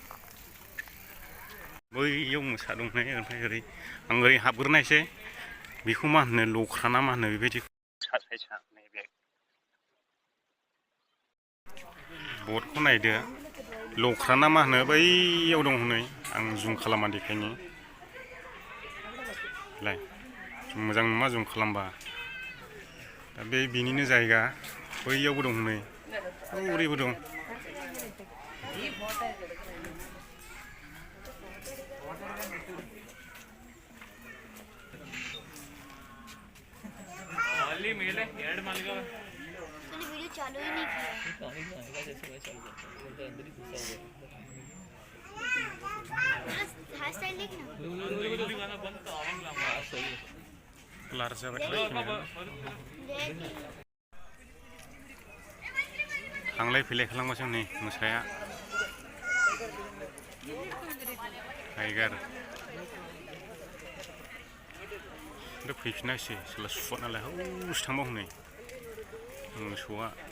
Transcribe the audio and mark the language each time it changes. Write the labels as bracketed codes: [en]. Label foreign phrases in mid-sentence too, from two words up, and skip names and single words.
[brx] बैयाव मोसा दं नै ओमफ्राय आं ओरै हाबग्रोनायसै बेखौ मा होनो लख्रा ना मा होनो बेबायदि बर्डखौ नायदो लख्रा ना मा होनो बैयाव दं हनै आं जुम खालामना देखायनि लाय मोजां नुमा जुम खालामबा दा बे बिनिनो जायगा बैयावबो दं हनै ओरैबो दं [hi] वीडियो चालू ही नहीं किया हैशटैग लिखना [brx] लार जाबाय थांलाय फैलाय खालामगासिनो नै मोसाया टाइगार फैफिनासै सोरबा सुवा नालाय हौसो थांबाव हनै मोसौआ